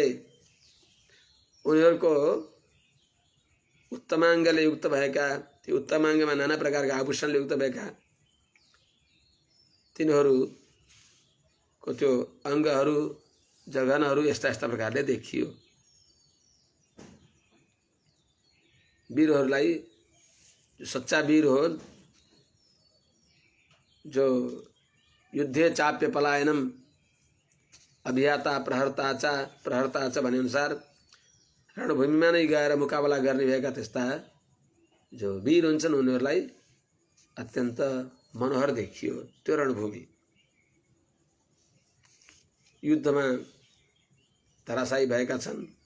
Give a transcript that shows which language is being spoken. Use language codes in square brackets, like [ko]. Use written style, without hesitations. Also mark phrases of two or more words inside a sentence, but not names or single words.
[ne] उनीहरूको उत्तमाङ्गले युक्त भएका, त्यो उत्तमाङ्गमा नाना प्रकारका आभूषणले युक्त भएका तिनीहरूको त्यो अङ्गहरू, जघनहरू यस्ता यस्ता प्रकारले देखियो। वीरहरूलाई, जो सच्चा वीर हो, जो [sa] युद्धे चाप्य पलायनम अभियाता प्रहर्ता च [ne] भने अनुसार रणभूमिमा नै गएर मुकाबला गर्ने भएका त्यस्ता जो वीर हुन्छन् उनीहरूलाई अत्यन्त मनोहर देखियो त्यो रणभूमि। युद्धमा धराशायी भएका छन्।